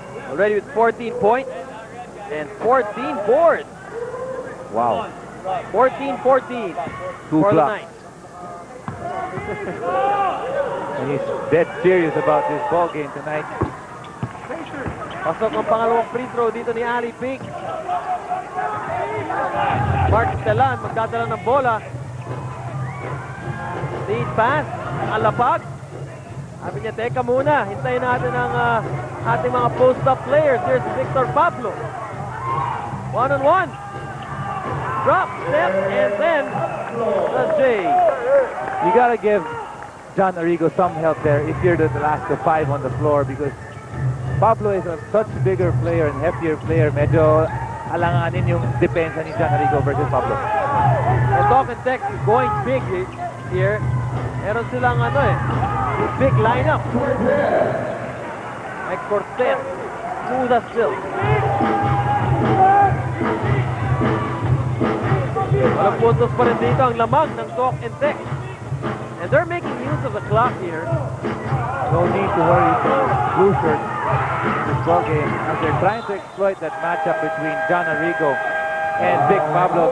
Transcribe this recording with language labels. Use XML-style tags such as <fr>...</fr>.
<en>Already with 14 points and 14 boards. Wow. 14-14 Two for the blocks. night. And he's dead serious about this ball game tonight.</en> <tl>Pasok ang pangalawang free throw dito ni Ali Peak. Mark Telan magdadala ng bola.</tl> <en>Lead pass.</en> <tl>Alapag. Sabi niya, teka muna. Hintayin natin ang ating mga post-up players.</tl> <en>Here's Victor Pablo. One-on-one. Drop, step, and then the J. You gotta give John Arrigo some help there if you're the last 5 on the floor because Pablo is a such bigger player and heftier player.</en> <tl>Medyo alanganin yung depensa ni John Arrigo versus Pablo.</tl> <en>And Talk and Tech is going big here.</en> <tl>Meron silang big lineup. Mike Cortez,</tl> <en>smooth as silk.</en> <tl>Walang puntos pa rin dito ang lamang ng Talk and Tech.</tl> <en>And they're making use of the clock here. No need to worry for blue shirt in this ball game as they're trying to exploit that matchup between John Arrigo and Big Pablo.</en>